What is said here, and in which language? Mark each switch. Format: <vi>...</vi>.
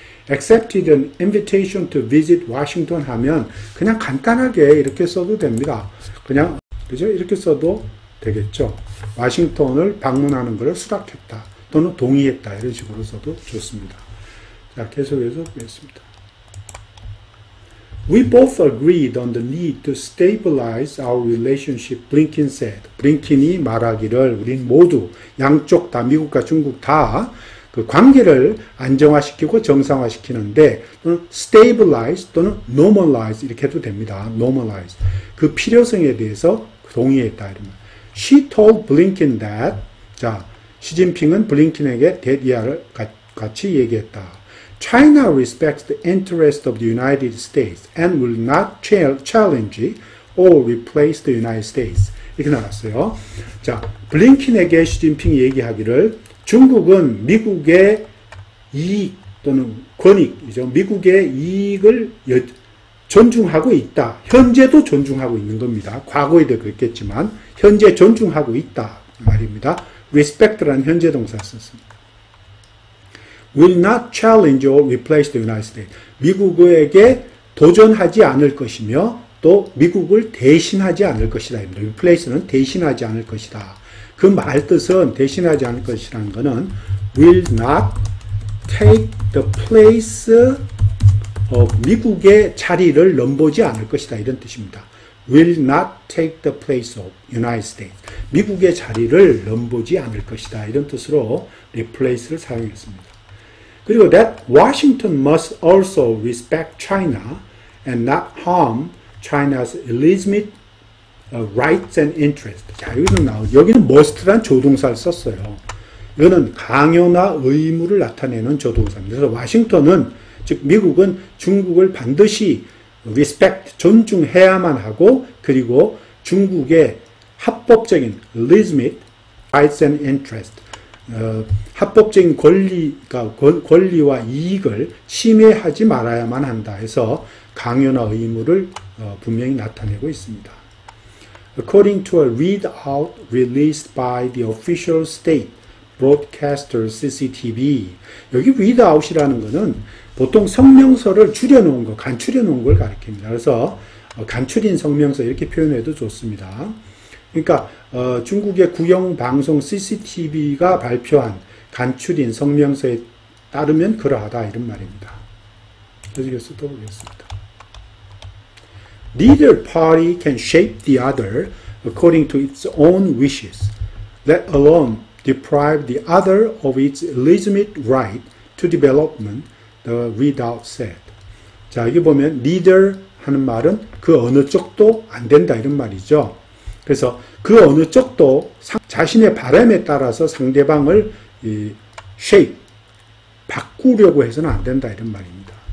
<en>accepted an invitation to visit Washington</en> <ko>하면 그냥 간단하게 이렇게 써도 됩니다. 그냥, 그죠? 이렇게 써도 되겠죠. 워싱턴을 방문하는 것을 수락했다, 또는 동의했다, 이런 식으로 써도 좋습니다. 자, 계속해서 보겠습니다.</ko> <en>We both agreed on the need to stabilize our relationship, Blinken said.</en> <ko>블링킨이 말하기를 우린 모두 양쪽 다 미국과 중국 다 그 관계를 안정화시키고 정상화시키는데 또는 stabilize 또는 normalize 이렇게 해도 됩니다.</ko> <en>normalize.</en> <ko>그 필요성에 대해서 동의했다. 이러면.</ko> <en>She told Blinken that</en> <ko>자, 시진핑은 블링킨에게 이하를 같이 얘기했다.</ko> <en>China respects the interest of the United States and will not challenge or replace the United States.</en> <ko>이렇게 나왔어요. 자, 블링킨에게 시진핑이 얘기하기를 중국은 미국의 이익 또는 권익이죠. 미국의 이익을 존중하고 있다. 현재도 존중하고 있는 겁니다. 과거에도 그랬겠지만 현재 존중하고 있다 말입니다. respect라는 현재 동사 썼습니다.</ko> <en>will not challenge or replace the United States.</en> <ko>미국에게 도전하지 않을 것이며 또 미국을 대신하지 않을 것이다. replace는 대신하지 않을 것이다. 그 말 뜻은 대신하지 않을 것이라는 것은</ko> <en>will not take the place of</en> <ko>미국의 자리를 넘보지 않을 것이다. 이런 뜻입니다.</ko> <en>will not take the place of United States.</en> <ko>미국의 자리를 넘보지 않을 것이다. 이런 뜻으로 replace를 사용했습니다. 그리고</ko> <en>that Washington must also respect China and not harm China's legitimate rights and interests.</en> <ko>자, 여기는 must란 조동사를 썼어요. 이거는 강요나 의무를 나타내는 조동사입니다. 그래서 와싱턴은, 즉 미국은 중국을 반드시 respect, 존중해야만 하고, 그리고 중국의 합법적인</ko> <en>legitimate rights and interests,</en> <ko>합법적인 권리와 이익을 침해하지 말아야만 한다 해서 강요나 의무를 분명히 나타내고 있습니다.</ko> <en>According to a readout released by the official state broadcaster CCTV,</en> <ko>여기 readout이라는 것은 보통 성명서를 줄여놓은 거, 간추려놓은 걸 가리킵니다. 그래서 간추린 성명서 이렇게 표현해도 좋습니다. 그러니까 중국의 국영방송 CCTV가 발표한 간추린 성명서에 따르면 그러하다 이런 말입니다. 계속해서 또 보겠습니다.</ko> <en>Neither party can shape the other according to its own wishes, let alone deprive the other of its legitimate right to development, the readout said.</en> <ko>자, 여기 보면 neither 하는 말은 그 어느 쪽도 안 된다 이런 말이죠. 그래서 그 어느 쪽도 자신의 바람에 따라서 상대방을 shape, 바꾸려고 해서는 안 된다 이런 말입니다.</ko>